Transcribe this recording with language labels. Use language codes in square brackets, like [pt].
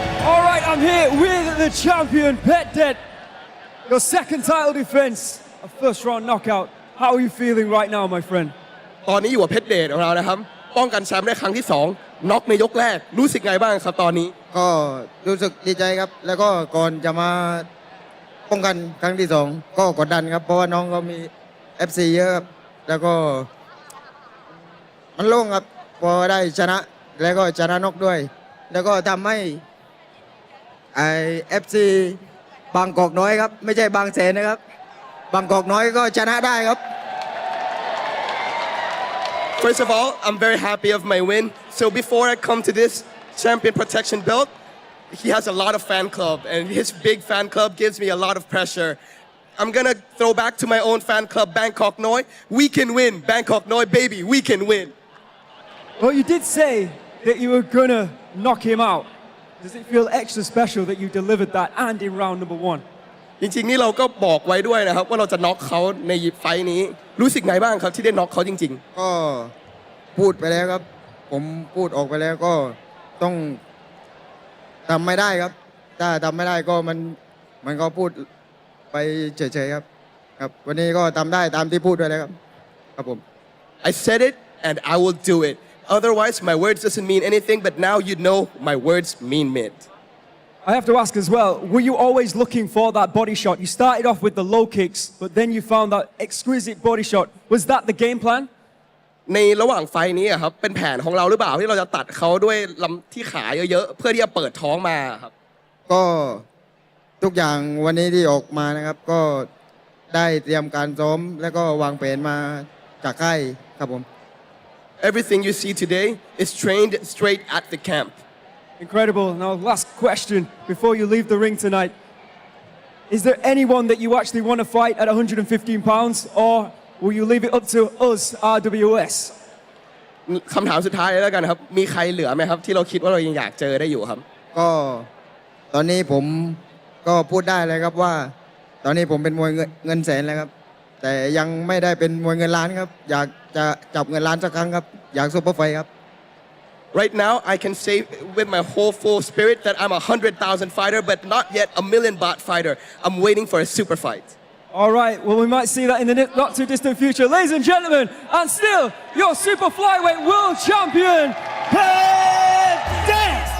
[en] All right, I'm here with the champion, Petchdej. Your second title defense, a first round knockout. How are you feeling right now, my friend? [th] ตอนนี้อยู่กับเพชรเดชของเรานะครับป้องกันแชมป์ได้ครั้งที่2น็อกในยกแรกรู้สึกไงบ้างครับตอนนี้ก็รู้สึกดีใจครับแล้วก็ก่อนจะมาป้องกันครั้งที่2ก็กดดันครับเพราะว่าน้องก็มี FC เยอะครับแล้วก็ มันโล่งครับพอได้ชนะแล้วก็ชนะน็อกด้วยแล้วก็ทำให้FC บางกอกน้อยครับไม่ใช่บางแสนนะครับบางกอกน้อยก็ชนะได้ครับ [en] First of all, I'm very happy of my win. So before I come to this champion protection belt, he has a lot of fan club, and his big fan club gives me a lot of pressure. I'm gonna throw back to my own fan club, Bangkok Noi. We can win, Bangkok Noi, baby, we can win. Well, you did say that you were gonna knock him out. Does it feel extra special that you delivered that and in round number 1? [th] จริงๆนี่เราก็บอกไว้ด้วยนะครับว่าเราจะน็อกเขาในไฟท์นี้รู้สึกไงบ้างครับที่ได้น็อกเขาจริงๆก็พูดไปแล้วครับผมพูดออกไปแล้วก็ต้องทำไม่ได้ครับถ้าทำไม่ได้ก็มันก็พูดไปเฉยๆครับครับวันนี้ก็ทำได้ตามที่พูดด้วยแล้วครับครับผม [en] I said it and I will do it otherwise my words doesn't mean anything but now you know my words mean it I have to ask as well, were you always looking for that body shot? You started off with the low kicks, but then you found that exquisite body shot. Was that the game plan? [th] ในระหว่างไฟนี้ครับเป็นแผนของเราหรือเปล่าที่เราจะตัดเขาด้วยลำที่ขาเยอะๆเพื่อที่จะเปิดท้องมาครับก็ทุกอย่างวันนี้ที่ออกมานะครับก็ได้เตรียมการซ้อมแล้วก็วางแผนมาจากค่ายครับผม [en] Everything you see today is trained straight at the camp. Incredible. Now, last question before you leave the ring tonight. Is there anyone that you actually want to fight at 115 pounds, or will you leave it up to us, RWS? [th] คำถามสุดท้ายแล้วกันครับมีใครเหลือไหมครับที่เราคิดว่าเรายังอยากเจอได้อยู่ครับก็ตอนนี้ผมก็พูดได้เลยครับว่าตอนนี้ผมเป็นมวยเงินแสนแล้วครับแต่ยังไม่ได้เป็นมวยเงินล้านครับอยากจะจับเงินล้านสักครั้งครับอยากซุปเปอร์ไฟท์ครับ [en] Right now, I can say with my whole full spirit that I'm a 100,000 fighter, but not yet a million baht fighter. I'm waiting for a super fight. All right, well, we might see that in the not too distant future. Ladies and gentlemen, and still your super flyweight world champion, Petchdej!